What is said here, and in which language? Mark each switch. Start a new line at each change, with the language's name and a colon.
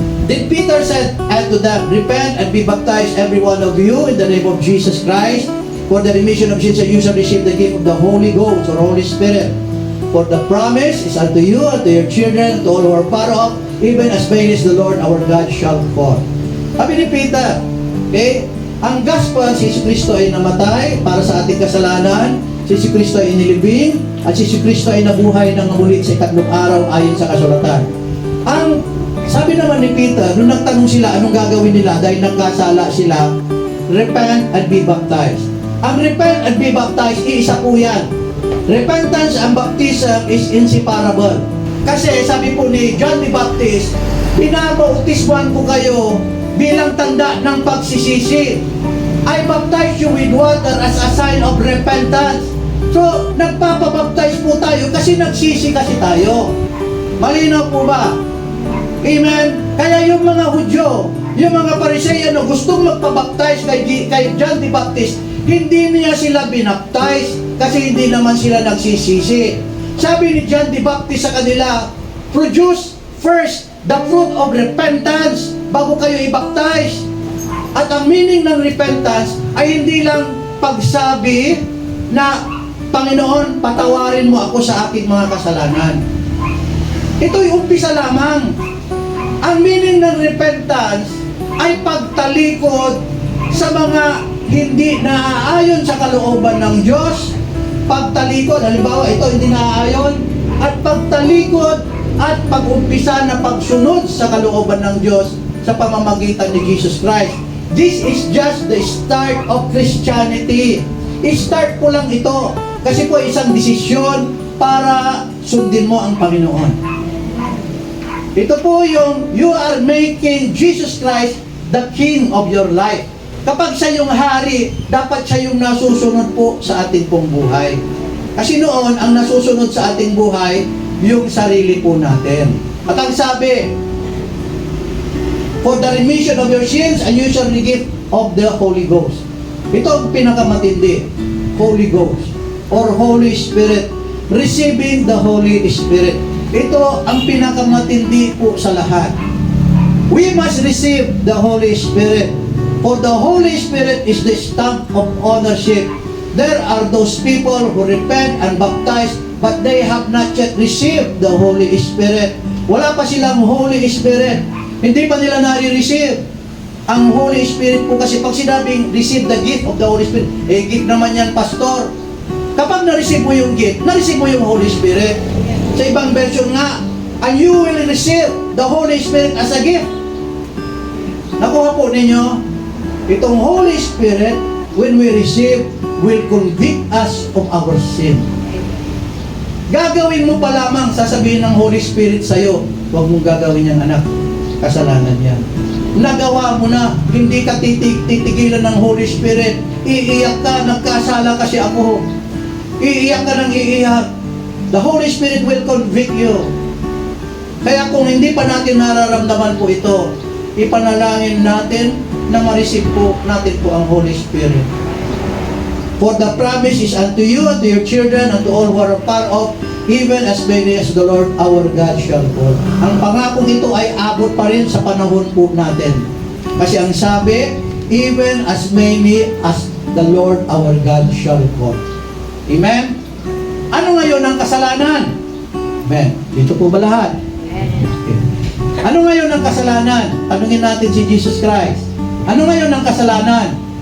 English: Then Peter said unto them, repent and be baptized every one of you in the name of Jesus Christ for the remission of sins, and you shall receive the gift of the Holy Ghost or Holy Spirit. For the promise is unto you, and to your children, to all who are far off, even as many as the Lord our God shall call.
Filipino: Sabi ni Peter, okay, ang gospel, si Jesucristo ay namatay para sa ating kasalanan, si Jesucristo ay inilibing, at si Jesucristo ay nabuhay ng muli sa ikatlong araw ayon sa kasulatan. Ang sabi naman ni Peter, nung nagtanong sila anong gagawin nila dahil nagkasala sila,
English: repent and be baptized.
Filipino: Ang
English: repent and be baptized,
Filipino: iisa po yan.
English: Repentance and baptism is inseparable.
Filipino: Kasi sabi po ni John the Baptist, pinabautismuhan ko kayo bilang tanda ng pagsisisi.
English: I baptize you with water as a sign of repentance.
Filipino: So, nagpapabaptize po tayo kasi nagsisi kasi tayo. Malinaw po ba? Amen? Kaya yung mga Hudyo, yung mga Pariseo gustong magpabaptize kay John the Baptist, hindi niya sila binaptize kasi hindi naman sila nagsisisi. Sabi ni John the Baptist sa kanila,
English: produce first the fruit of repentance
Filipino: bago kayo i-baptize. At ang meaning ng repentance ay hindi lang pagsabi na, Panginoon, patawarin mo ako sa aking mga kasalanan. Ito'y umpisa lamang. Ang meaning ng repentance ay pagtalikod sa mga hindi naaayon sa kalooban ng Diyos. Pagtalikod, halimbawa ito hindi naaayon, at pagtalikod at pag-umpisa na pagsunod sa kalooban ng Diyos sa pamamagitan ni Jesus Christ.
English: This is just the start of Christianity.
Filipino: I-start ko lang ito. Kasi po isang desisyon para sundin mo ang Panginoon. Ito po yung
English: you are making Jesus Christ the King of your life.
Filipino: Kapag siya yung hari, dapat siya yung nasusunod po sa ating pong buhay. Kasi noon, ang nasusunod sa ating buhay, yung sarili po natin. At ang sabi,
English: for the remission of your sins and you shall the gift of the Holy Ghost.
Filipino: Ito ang pinakamatindi, Holy Ghost or Holy Spirit.
English: Receiving the Holy Spirit.
Filipino: Ito ang pinakamatindi po sa lahat.
English: We must receive the Holy Spirit. For the Holy Spirit is the stamp of ownership. There are those people who repent and baptize, but they have not yet received the Holy Spirit.
Filipino: Wala pa silang Holy Spirit. Hindi pa nila nare-receive. Ang Holy Spirit po kasi pag sinabing
English: receive the gift of the Holy Spirit,
Filipino: gift naman yan, pastor. Kapag na-receive mo yung gift, na-receive mo yung Holy Spirit. Sa ibang version nga,
English: and you will receive the Holy Spirit as a gift.
Filipino: Nakuha po ninyo?
English: Itong Holy Spirit, when we receive, will convict us of our sin.
Filipino: Gagawin mo pa lamang, sasabihin ng Holy Spirit sa'yo, huwag mong gagawin yan, anak. Kasalanan yan. Nagawa mo na, hindi ka titigilan ng Holy Spirit. Iiyak ka, nagkasala kasi ako. Iiyak ka ng iiyak.
English: The Holy Spirit will convict you.
Filipino: Kaya kung hindi pa natin nararamdaman po ito, ipanalangin natin na ma-receive po natin po ang Holy Spirit.
English: For the promise is unto you, and to your children, and to all who are far off, even as many as the Lord our God shall call.
Filipino: Ang pangakong ito ay abot pa rin sa panahon po natin. Kasi ang sabi,
English: even as many as the Lord our God shall call. Amen?
Filipino: Ano ngayon ang kasalanan? Amen. Dito po ba lahat? Okay. Ano ngayon ang kasalanan? Tanungin natin si Jesus Christ. Ano ngayon ang kasalanan?